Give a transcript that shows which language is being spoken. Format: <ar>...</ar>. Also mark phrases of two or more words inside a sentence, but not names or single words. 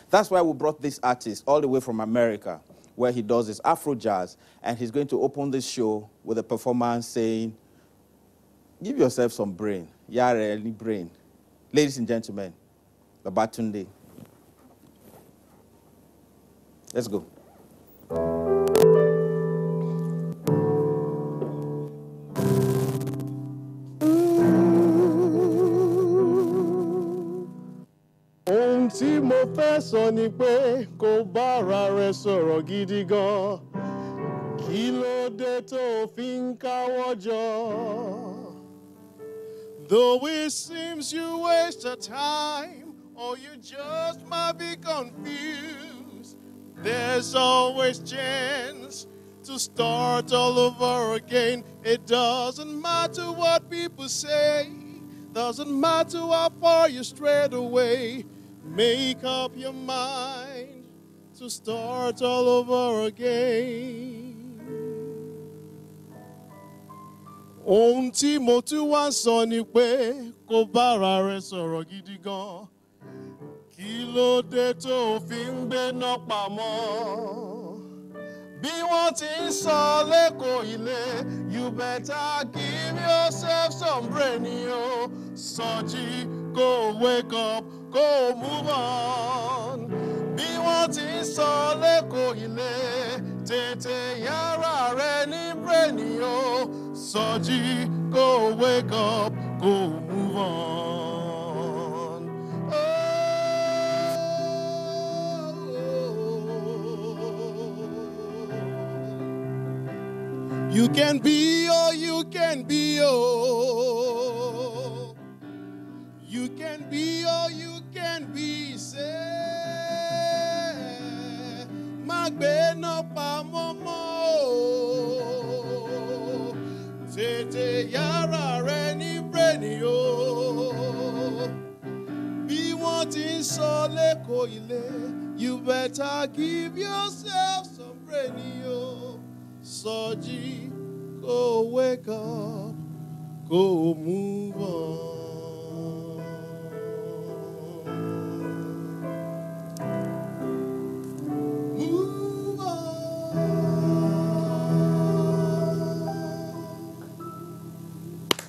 <en>That's why we brought this artist all the way from America, where he does his Afro jazz, and he's going to open this show with a performance saying, give yourself some brain. Yare, any brain. Ladies and gentlemen, Babatunde. Let's go.</en> <yo>Ohun tí mo fẹ́ sọ ni pé kó bára rẹ sọ̀rọ̀ gidi gan. Kí ló dé tó fi ń káwọ́ jọ?</yo> <en>Though it seems you waste your time, or you just might be confused. There's always chance to start all over again. It doesn't matter what people say. Doesn't matter how far you strayed away. Make up your mind to start all over again.</en> <yo>Ohun tí mo tún wá sọ ni pé kó bára rẹ sọ̀rọ̀ gidi gan. Kí ló dé tó fi ń gbéná pamọ́? Bí wọ́n ti ń sọ lẹ́kọ̀ọ́ ilé,</yo> <en>you better give yourself some brain, yo. Sọjí, go wake up, go move on.</en> <yo>Bí wọ́n ti ń sọ lẹ́kọ̀ọ́ ilé, tètè yára rẹ ní brain, yo. Sọjí,</yo> <en>go wake up, go move on. You can be, oh, you can be, oh. You can be, oh, you can be, say.</en> <yo>Magbena pa momo. Tete yara reni breni, oh. Bí wọ́n ti ń sọ lẹ́kọ̀ọ́ ilé,</yo> <en>you better give yourself some breni, oh. Soji, go wake up, go move on. Move on.</en>